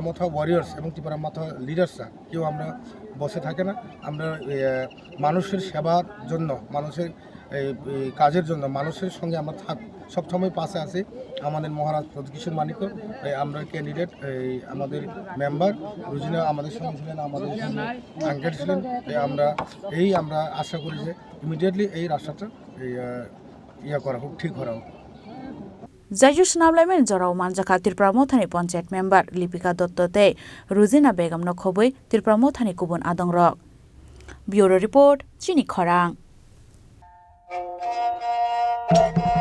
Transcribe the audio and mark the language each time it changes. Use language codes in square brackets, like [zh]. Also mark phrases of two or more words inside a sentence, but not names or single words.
[bn] মাথা ওয়ারিয়ার্স এবং ত্রিপুরা মাথা লিডার্সরা কেউ আমরা বসে থাকে না আমরা মানুষের সেবার জন্য মানুষের কাজের জন্য মানুষের সঙ্গে আমরা সবসময় পাশে আছি আমাদের মহারাজ প্রতিকিশোর মানিক আমরা ক্যান্ডিডেট আমাদের মেম্বার রুজিনা আমাদের সঙ্গে ছিলেন আমাদের সঙ্গে আঙ্কেল ছিলেন আমরা আশা করি যে ইমিডিয়েটলি এই রাস্তাটা করা হোক ঠিক করা হোক [trp] Jaijo Swnamwi jorao manjaka Tripura Mothani Panchayat member Lipika Dottote Ruzina Begum no khoboi Tripura Mothani kubun Adongrok [en] Bureau report [trp] Chini Khorang